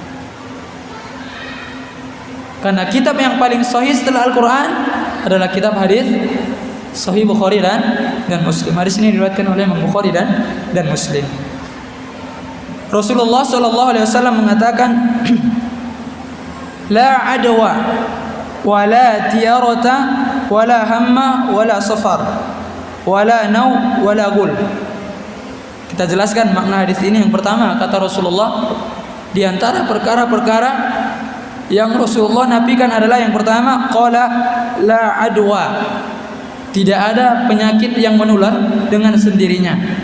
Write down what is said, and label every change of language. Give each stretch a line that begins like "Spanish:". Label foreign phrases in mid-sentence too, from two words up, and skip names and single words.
Indonesian: Karena kitab yang paling sahih setelah Al-Quran adalah kitab hadis Sahih Bukhari dan Muslim. Hadis ini diriwayatkan oleh Imam Bukhari dan Muslim. Rasulullah SAW mengatakan,
Arabic: لا عدوى ولا طيرة ولا هامة ولا صفر ولا نوء ولا غول.
Indonesian: Kita jelaskan makna hadis ini. Yang pertama, kata Rasulullah, di antara perkara-perkara yang Rasulullah nafikan adalah yang pertama,
Arabic: قال لا عدوى.
Indonesian: Tidak ada penyakit yang menular dengan sendirinya.